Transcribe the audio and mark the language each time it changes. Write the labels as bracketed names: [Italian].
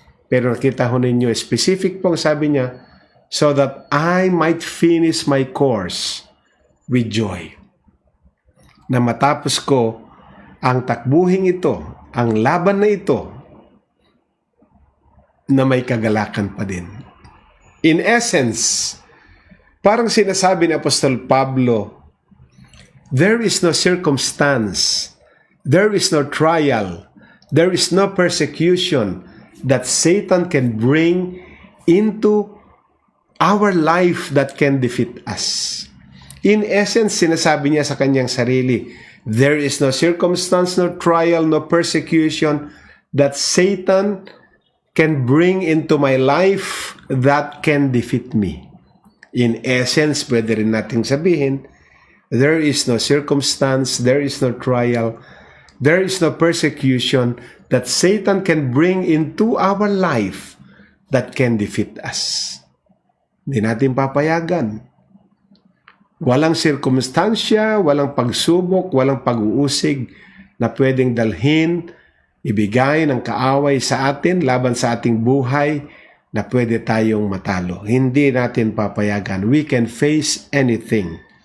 [Filipino] Pero nakita ho ninyo, specific pong sabi niya, [English] so that I might finish my course with joy. [Filipino] Na matapos ko ang takbuhin ito, ang laban na ito, na may kagalakan pa din. [English] In essence, [Filipino] parang sinasabi ni Apostol Pablo, [English] there is no circumstance, there is no trial, there is no persecution that Satan can bring into our life that can defeat us. In essence, [Filipino] sinasabi niya sa kanyang sarili, [English] there is no circumstance, no trial, no persecution that Satan can bring into my life that can defeat me. In essence, [Filipino] pwede rin nating sabihin, [English] there is no circumstance, there is no trial, there is no persecution that Satan can bring into our life that can defeat us. [Filipino] Hindi natin papayagan. Walang sirkumstansya, walang pagsubok, walang pag-uusig na pwedeng dalhin, ibigay ng kaaway sa atin, laban sa ating buhay, na pwede tayong matalo. Hindi natin papayagan. [English] We can face anything.